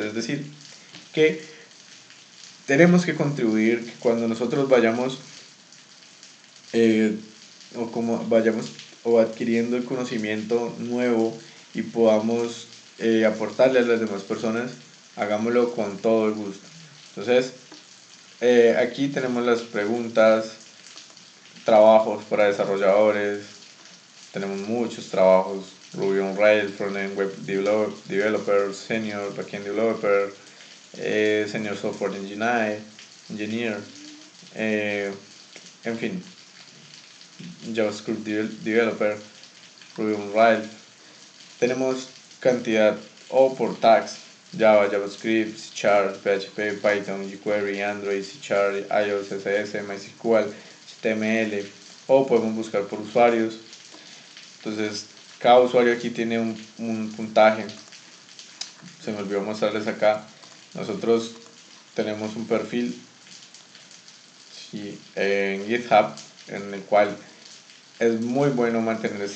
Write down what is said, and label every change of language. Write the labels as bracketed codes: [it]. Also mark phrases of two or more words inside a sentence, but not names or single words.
[es] Es decir, que tenemos que contribuir, que cuando nosotros vayamos o como vayamos o adquiriendo el conocimiento nuevo y podamos aportarle a las demás personas, hagámoslo con todo el gusto. Entonces, aquí tenemos las preguntas, trabajos para desarrolladores. Tenemos muchos trabajos: [en] Ruby on Rails, Frontend Web Developer, Senior Backend Developer, Senior Software Engineer, [es] en fin, [en] JavaScript Developer, Ruby on Rails. [es] Tenemos cantidad, o por tags: Java, JavaScript, C#, PHP, Python, jQuery, Android, C#, iOS, CSS, MySQL, HTML, o podemos buscar por usuarios. Entonces cada usuario aquí tiene un puntaje. Se me olvidó mostrarles acá. Nosotros tenemos un perfil, sí, en GitHub, en el cual es muy bueno mantener este